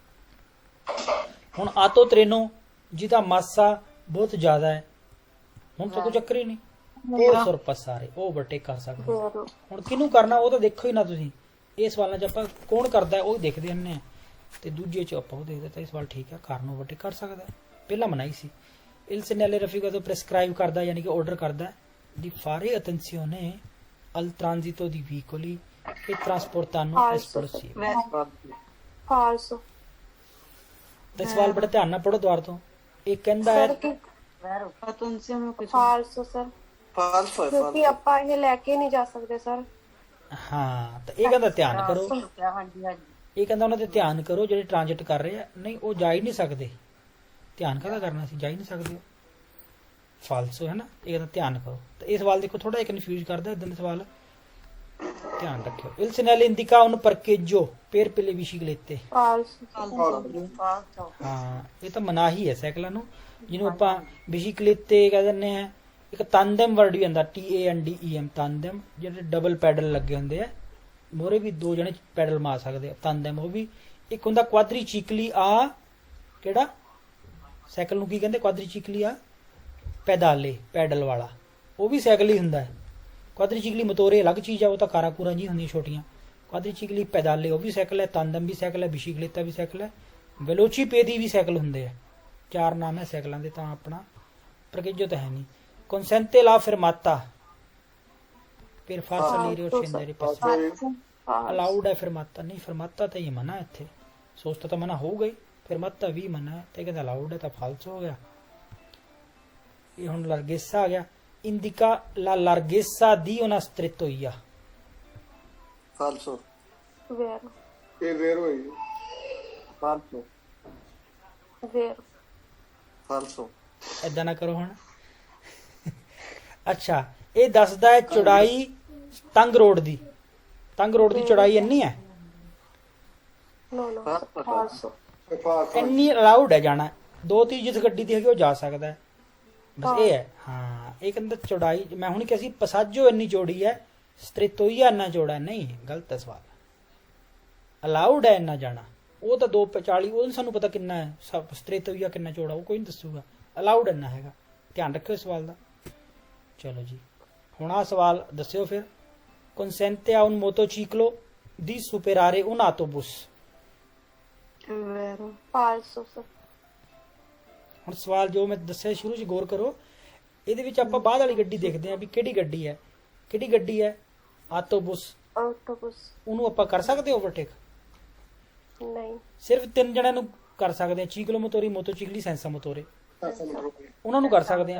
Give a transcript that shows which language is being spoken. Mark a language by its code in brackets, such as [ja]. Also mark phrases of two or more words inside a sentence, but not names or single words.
[pa] ਹੁਣ ਆਟੋ ਟ੍ਰੇਨੋ ਜਿਹਦਾ ਮਾਸਾ ਬਹੁਤ ਜ਼ਿਆਦਾ ਹੈ, ਹੁਣ ਤਾਂ ਕੋਈ ਚੱਕਰ ਹੀ ਨਹੀਂ, ਉਹ ਸੁਰਪਸ ਸਾਰੇ ਉਹ ਓਵਰਟੇਕ ਕਰ ਸਕਦੇ ਆ। [it] vero [pa] ਹੁਣ ਕਿਹਨੂੰ ਕਰਨਾ ਉਹ ਤਾਂ ਦੇਖੋ ਹੀ ਨਾ ਤੁਸੀਂ, ਇਹ ਸਵਾਲਾਂ 'ਚ ਆਪਾਂ ਕੌਣ ਕਰਦਾ ਉਹ ਹੀ ਦੇਖਦੇ ਹੁੰਦੇ ਆ, ਤੇ ਦੂਜੇ 'ਚ ਆਪਾਂ ਉਹ ਦੇਖਦੇ। ਤਾਂ ਇਹ ਸਵਾਲ ਠੀਕ ਹੈ, ਕਾਰ ਨੂੰ ਓਵਰਟੇਕ ਕਰ ਸਕਦਾ, ਪਹਿਲਾਂ ਮਨਾਹੀ ਸੀ। [it] il segnale raffigurato prescribe [pa] ਕਰਦਾ ਯਾਨੀ ਕਿ ਆਰਡਰ ਕਰਦਾ [it] di fare attenzione al transito di veicoli che trasportano esplosivi। falso [pa] ਤੇ ਸਵਾਲ ਬੜਾ ਧਿਆਨ ਨਾਲ ਪੜੋ ਦੁਆਰ ਤੋਂ। ਇਹ ਕਹਿੰਦਾ ਹੈ [it] attenzione a questo falso sir [pa] ਫਾਲਸੋ ਹੈ ਕਿਉਂਕਿ ਆਪਾਂ ਇਹ ਲੈ ਕੇ ਨਹੀਂ ਜਾ ਸਕਦੇ ਸਰ। ਹਾਂ, ਤਾਂ ਇਹ ਕਹਿੰਦਾ ਧਿਆਨ ਕਰੋ, ਹਾਂਜੀ ਹਾਂਜੀ ਇਹ ਕਹਿੰਦਾ ਉਹਨਾਂ ਤੇ ਧਿਆਨ ਕਰੋ ਜਿਹੜੇ ਟ੍ਰਾਂਜਿਟ ਕਰ ਰਹੇ ਆ, ਨਹੀਂ ਉਹ ਜਾ ਹੀ ਨਹੀਂ ਸਕਦੇ, ਧਿਆਨ ਕਾਹਦਾ ਕਰਨਾ ਸੀ, ਜਾ ਹੀ ਨਹੀਂ ਸਕਦੇ, ਫਾਲਸੋ ਹੈ ਨਾ। ਇਹ ਕਹਿੰਦਾ ਧਿਆਨ ਕਰੋ। ਤਾਂ ਇਹ ਸਵਾਲ ਦੇਖੋ ਥੋੜਾ ਜਿਹਾ ਕਨਫਿਊਜ਼ ਕਰਦਾ, ਇਦਾਂ ਦੇ ਸਵਾਲ ਧਿਆਨ ਰੱਖਿਓ। [it] il segnale indica un parcheggio per le biciclette falso [pa] ਫਾਲਤੂ ਹਾਂ ਇਹ ਤਾਂ ਮਨਾਹੀ ਹੈ ਸਾਈਕਲਾਂ ਨੂੰ, ਜਿਹਨੂੰ ਆਪਾਂ ਬਿਸੀਕਲੇਤੇ ਕਹਿ ਦਿੰਦੇ ਆ। ਇੱਕ ਤਾਂਦਮ ਵਰਡ ਵੀ ਆਉਂਦਾ TANDEM ਤਾਂਦਮ, ਜਿਹੜੇ ਡਬਲ ਪੈਡਲ ਲੱਗੇ ਹੁੰਦੇ ਆ, ਮੋਰੇ ਵੀ ਦੋ ਜਣੇ ਪੈਡਲ ਮਾਰ ਸਕਦੇ ਆ, ਤਾਂਦਮ ਉਹ ਵੀ। ਇੱਕ ਹੁੰਦਾ ਕੁਆਦਰੀਚਿਕਲੀ ਆ, ਕਿਹੜਾ ਸਾਈਕਲ ਨੂੰ ਕੀ ਕਹਿੰਦੇ? [it] quadricicli a pedali, [pa] ਪੈਡਲ ਵਾਲਾ, ਉਹ ਵੀ ਸਾਈਕਲ ਹੀ ਹੁੰਦਾ ਹੈ। [it] quadricicli motore [pa] ਅਲੱਗ ਚੀਜ਼ ਆ, ਉਹ ਤਾਂ ਕਾਰਾਂ ਕੂਰਾਂ ਜੀ ਹੁੰਦੀਆਂ ਛੋਟੀਆਂ। [it] quadricicli pedali [pa] ਉਹ ਵੀ ਸਾਈਕਲ ਹੈ, ਤਾਂਦਮ ਵੀ ਸਾਈਕਲ ਹੈ, ਬਿਸੀਕਲੇਤਾ ਵੀ ਸਾਈਕਲ ਹੈ, ਵੈਲੋਚੀਪੇਦੀ ਵੀ ਸਾਈਕਲ ਹੁੰਦੇ ਆ। ਚਾਰ ਨਾਮ ਹੈ ਸਾਈਕਲਾਂ ਦੇ, ਤਾਂ ਆਪਣਾ ਪ੍ਰਕੇਜੋ ਤਾਂ ਹੈ ਨਹੀਂ। [it] consente la fermata per far salire o scendere i passeggeri, [pa] allowed ਹੈ fermata ਨਹੀਂ, fermata ਤਾਂ ਇਹ ਮਨਾ ਹੈ ਇੱਥੇ, ਸੋਚਤਾ ਤਾਂ ਮਨਾ ਹੋਊਗਾ ਹੀ, fermata ਵੀ ਮਨਾ ਹੈ, ਤੇ ਕਹਿੰਦਾ allowed ਹੈ ਤਾਂ ਫਾਲਸੋ ਹੋ ਗਿਆ। ਇਹ ਹੁਣ larghezza ਆ ਗਿਆ, [it] indica la larghezza di una strettoia ਫਾਲਸੋ vero è vero io ਫਾਲਸੋ vero ਫਾਲਸੋ [pa] ਏਦਾਂ ਨਾ ਕਰੋ ਹੁਣ। ਅੱਛਾ, ਇਹ ਦੱਸਦਾ ਹੈ ਚੌੜਾਈ ਤੰਗ ਰੋਡ ਦੀ, ਤੰਗ ਰੋਡ ਦੀ ਚੌੜਾਈ ਇੰਨੀ ਹੈ, [it] no falso è fatto [pa] ਇੰਨੀ ਅਲਾਉਡ ਹੈ ਜਾਣਾ, 2-3 ਜਿਸ ਗੱਡੀ ਦੀ ਹੈਗੀ ਉਹ ਜਾ ਸਕਦਾ ਹੈ, ਬਸ ਇਹ ਹੈ। ਹਾਂ ਇਹ ਕਹਿੰਦਾ ਚੌੜਾਈ, ਮੈਂ ਹੁਣ ਕਿਹਾ ਸੀ ਪਸਾਜੋ ਇੰਨੀ ਚੌੜੀ ਹੈ, ਸਟ੍ਰੇਟੋਈਆ ਇੰਨਾ ਚੌੜਾ ਨਹੀਂ, ਗਲਤ ਹੈ ਸਵਾਲ। ਅਲਾਉਡ ਹੈ ਇੰਨਾ ਜਾਣਾ, ਉਹ ਤਾਂ 240, ਉਹ ਨੀ ਸਾਨੂੰ ਪਤਾ ਕਿੰਨਾ ਹੈ, ਸਟ੍ਰੇਟੋਈਆ ਕਿੰਨਾ ਚੌੜਾ ਉਹ ਕੋਈ ਨਹੀਂ ਦੱਸੂਗਾ, ਅਲਾਉਡ ਇੰਨਾ ਹੈਗਾ, ਧਿਆਨ ਰੱਖਿਓ ਇਸ ਸਵਾਲ ਦਾ। ਚਲੋ ਜੀ, ਹੁਣ ਆਹ ਸਵਾਲ ਦੱਸਿਓ ਫਿਰ। [it] consente a un motociclo di superare un autobus। è vero falso sir [pa] ਹੁਣ ਸਵਾਲ ਜੋ ਮੈਂ ਦੱਸਿਆ ਸ਼ੁਰੂ 'ਚ ਗੌਰ ਕਰੋ, ਇਹਦੇ ਵਿੱਚ ਆਪਾਂ ਬਾਅਦ ਵਾਲੀ ਗੱਡੀ ਦੇਖਦੇ ਹਾਂ ਵੀ ਕਿਹੜੀ ਗੱਡੀ ਹੈ, ਕਿਹੜੀ ਗੱਡੀ ਹੈ? [it] ਆਟੋਬੁਸ। autobus [pa] ਉਹਨੂੰ ਆਪਾਂ ਕਰ ਸਕਦੇ ਓਵਰਟੇਕ? ਨਹੀਂ ਸਿਰਫ 3 ਜਣਿਆਂ ਨੂੰ ਕਰ ਸਕਦੇ ਆ, [it] ciclo motori, motocicli, senza motore, [pa] ਉਹਨਾਂ ਨੂੰ ਕਰ ਸਕਦੇ ਆ।